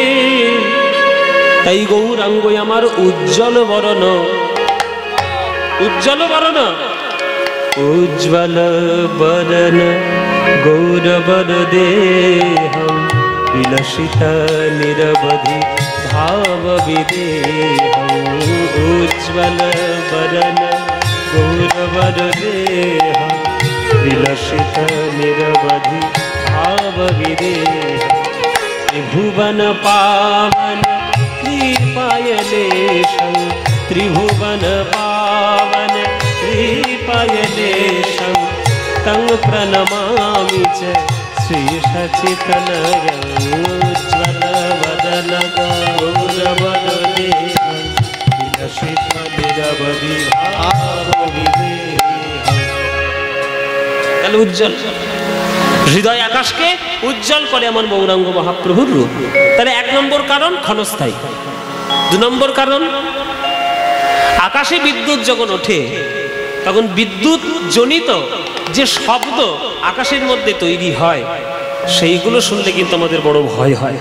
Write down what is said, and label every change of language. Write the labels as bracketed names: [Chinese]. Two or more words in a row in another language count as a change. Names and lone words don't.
[Bangla] তাই গৌরাঙ্গ আমার উজ্জ্বল বরণ, উজ্জ্বল বরণ, উজ্জ্বল বরণ [Sanskrit] গৌরবর দেহম বিলসিত নিরবধি ভাব বিদেহম। উজ্জ্বল বরণ গৌরবর দেহম বিলসিত নিরবধি ভাব বিদেহম। ত্রিভুবন পাवन कृपायलेशं, त्रिभुवन पावन कृपायलेशं, तं प्रणमामि च श्रीशचितनयं। उज्ज्वल वदन गौरवदेहं विलसित निरवधि भावविदेहं। [Bangla] তাহলে উজ্জ্বল হৃদয় আকাশকে উজ্জ্বল করে এমন গৌরাঙ্গ মহাপ্রভুর রূপ। তাহলে 1 নম্বর কারণ ক্ষণস্থায়ী। 2 নম্বর কারণ আকাশে বিদ্যুৎ যখন ওঠে তখন বিদ্যুৎ জনিত যে শব্দ আকাশের মধ্যে তৈরি হয় সেইগুলো শুনলে কিন্তু আমাদের বড় ভয় হয়।